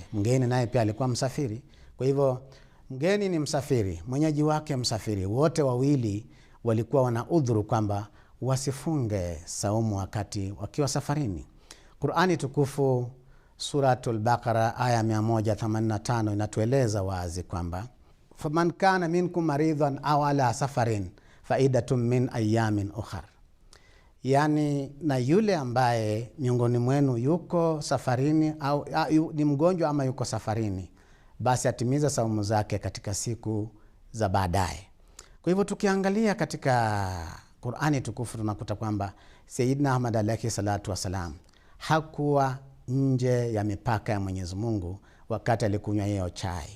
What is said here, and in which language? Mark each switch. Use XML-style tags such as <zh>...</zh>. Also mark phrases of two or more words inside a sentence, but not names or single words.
<sw>Mgeni naye pia alikuwa msafiri. Kwa hivyo mgeni ni msafiri, mwenyeji wake msafiri, wote wawili walikuwa wana udhuru kwamba wasifunge saumu wakati wakiwa safarini. Qur'ani tukufu Suratul Baqara aya 185 inatueleza wazi kwamba</sw> <ar>فمن كان منكم مريضا أو على سفر فعدة من أيام أخر,</ar> <sw>yani na yule ambaye miongoni mwenu yuko safarini au ni mgonjwa ama yuko safarini, basi atimiza saumu zake katika siku za baadaye. Kwa hivyo tukiangalia katika Qur'ani tukufu tunakuta kwamba Sayyidina Ahmad</sw> <ar>عليه الصلاة والسلام</ar> <sw>hakuwa nje ya mipaka ya Mwenyezi Mungu wakati alikunywa hiyo chai.</sw>